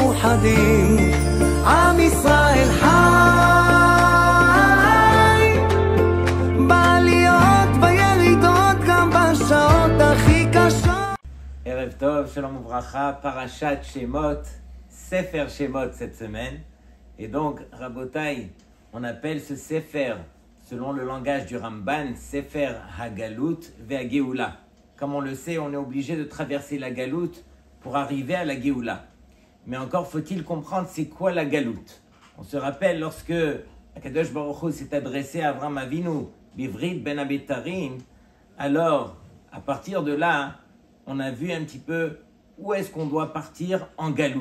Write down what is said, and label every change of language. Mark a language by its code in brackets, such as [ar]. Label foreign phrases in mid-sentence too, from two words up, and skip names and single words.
[he] מאוחדים, עם ישראל חי, בעליות בירידות גם בשעות הכי קשות. ערב טוב, שלום וברכה, [fr] parashat Shemot, Sefer Shemot cette semaine. Et donc, Rabotai, on appelle ce Sefer, selon le langage du Ramban, [he] ספר הגלות והגאולה. [fr] Comme on le sait, on est obligé de traverser la Galout pour arriver à la Géoula. Mais encore faut-il comprendre c'est quoi la Galout. On se rappelle lorsque [he] הקדוש ברוך הוא [fr] s'est adressé à Avraham Avinu, [he] בברית בין הבתרים, [fr] alors à partir de là, on a vu un petit peu où est-ce qu'on doit partir en Galout.